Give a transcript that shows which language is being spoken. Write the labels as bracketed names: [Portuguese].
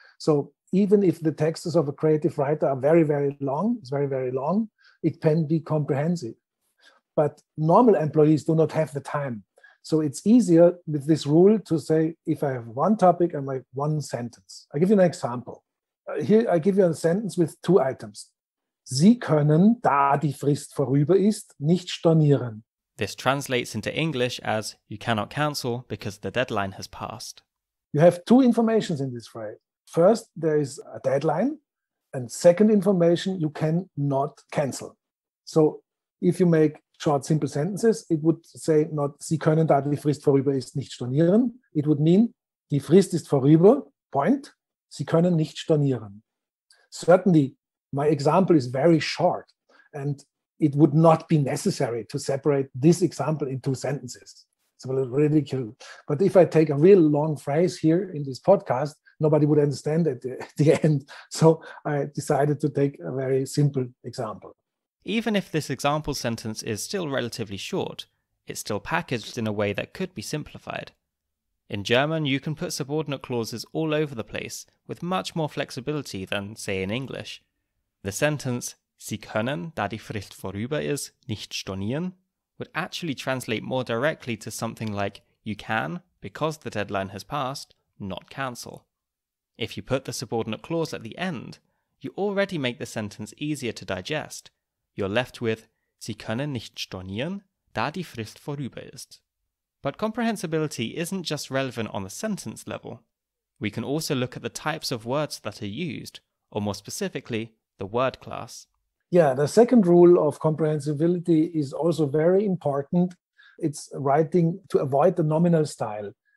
[English] So even if the texts of a creative writer are very, very long, it's very, very long, it can be comprehensive. But normal employees do not have the time. So it's easier with this rule to say, if I have one topic and like one sentence. I give you an example. Here I give you a sentence with two items. [German] Sie können, da die Frist vorüber ist, nicht stornieren. [English] This translates into English as, you cannot cancel because the deadline has passed. You have two informations in this phrase. First, there is a deadline, and second information, you cannot cancel. So if you make short, simple sentences, it would say not, [German] Sie können, da die Frist vorüber ist, nicht stornieren. [English] It would mean, [German] die Frist ist vorüber, [English] point, [German] Sie können nicht stornieren. [English] Certainly, my example is very short, and it would not be necessary to separate this example in two sentences. It's a little ridiculous. But if I take a real long phrase here in this podcast, nobody would understand at the end. So I decided to take a very simple example. Even if this example sentence is still relatively short, it's still packaged in a way that could be simplified. In German, you can put subordinate clauses all over the place with much more flexibility than, say, in English. The sentence, [German] Sie können, da die Frist vorüber ist, nicht stornieren, [English] would actually translate more directly to something like, you can, because the deadline has passed, not cancel. If you put the subordinate clause at the end, you already make the sentence easier to digest. You're left with, [German] Sie können nicht stornieren, da die Frist vorüber ist. [English] But comprehensibility isn't just relevant on the sentence level. We can also look at the types of words that are used, or more specifically, the word class. Yeah, the second rule of comprehensibility is also very important. It's writing to avoid the nominal style.